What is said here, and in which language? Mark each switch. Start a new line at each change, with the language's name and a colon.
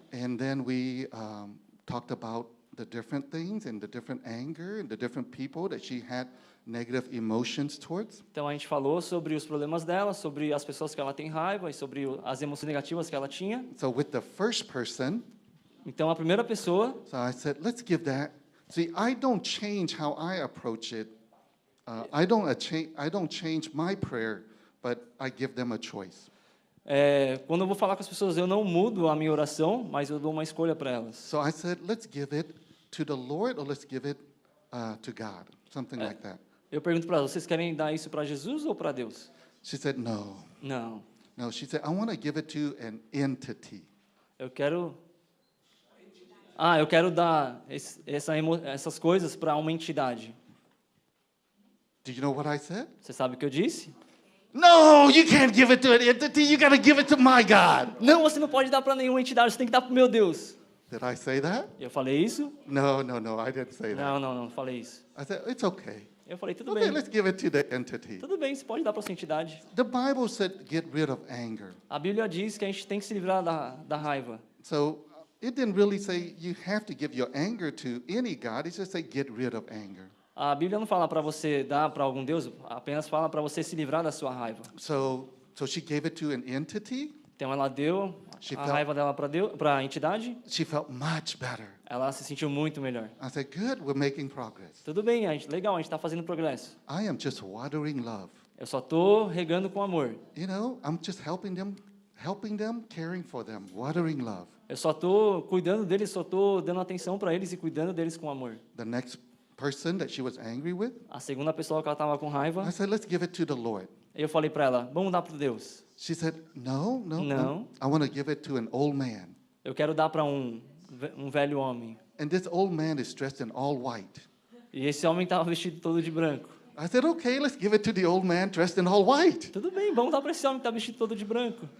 English: and then we talked about the different things and the different anger and the different people that she had negative emotions towards.
Portuguese: então a gente falou sobre os problemas dela, sobre as pessoas que ela tem raiva e sobre as emoções negativas que ela tinha.
English: So with the first person,
Portuguese: Então a primeira pessoa,
English: so I said, let's give that. See, I don't change how I approach it. I don't change my prayer, but I give them a choice.
Portuguese: quando eu vou falar com as pessoas, eu não mudo a minha oração, mas eu dou uma escolha para elas.
English: So I said, let's give it to the Lord or let's give it to God, something like that.
Portuguese: Eu pergunto para elas, vocês querem dar isso para Jesus ou para Deus?
English: She said, no.
Portuguese: Não,
English: No, she said, I want to give it to an entity.
Portuguese: eu quero dar essas coisas para uma entidade.
English: Do you know what I said?
Portuguese: Você sabe o que eu disse?
English: No, you can't give it to an entity. You got to give it to my God.
Portuguese: Não, você não pode dar para nenhuma entidade, você tem que dar para o meu Deus.
English: Did I say that?
Portuguese: Eu falei isso?
English: No, no, no, I didn't say that.
Portuguese: Não falei isso.
English: I said, it's okay.
Portuguese: Eu falei, tudo
English: Okay,
Portuguese: bem.
English: let's give it to the entity.
Portuguese: Tudo bem, você pode dar para essa entidade.
English: The Bible said, get rid of anger.
Portuguese: A Bíblia diz que a gente tem que se livrar da raiva.
English: So it didn't really say you have to give your anger to any God. It just say get rid of anger.
Portuguese: A Bíblia não fala para você dar para algum Deus, apenas fala para você se livrar da sua raiva.
English: So she gave it to an entity.
Portuguese: Então ela deu a raiva dela para a entidade,
English: She felt much better.
Portuguese: ela se sentiu muito melhor.
English: I said, good, we're making progress.
Portuguese: Tudo bem, legal, a gente está fazendo progresso.
English: I am just watering love.
Portuguese: Eu só estou regando com amor.
English: You know, I'm just helping them, caring for them, watering love.
Portuguese: Eu só estou cuidando deles, só estou dando atenção para eles e cuidando deles com amor.
English: The next person that she was angry with,
Portuguese: A segunda pessoa que ela estava com raiva,
English: I said, let's give it to the Lord.
Portuguese: eu falei para ela, vamos dar para Deus.
English: She said, no. No. I want to give it to an old man.
Portuguese: Eu quero dar para um velho homem.
English: And this old man is dressed in all white.
Portuguese: E esse homem estava vestido todo de branco.
English: I said, okay, let's give it to the old man dressed in all white.
Portuguese: Tudo bem, vamos dar para esse homem que está vestido todo de branco.